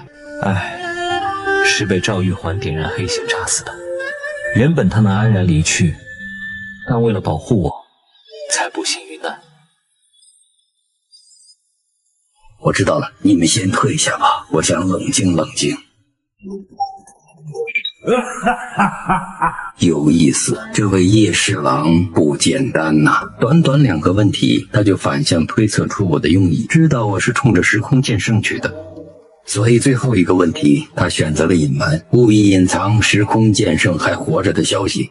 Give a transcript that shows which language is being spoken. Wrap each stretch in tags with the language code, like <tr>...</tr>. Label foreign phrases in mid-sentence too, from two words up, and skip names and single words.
<zh>是被趙玉環點燃黑刑炸死的。原本他能安然離去，但為了保護我，才不幸遇難。我知道了，你們先退下吧，我想冷靜冷靜。有意思，這位葉侍郎不簡單吶！短短2個問題，他就反向推測出我的用意，知道我是衝着時空劍聖去的。所以最後一個問題，他選擇了隱瞞，故意隱藏時空劍聖還活着的消息。</zh>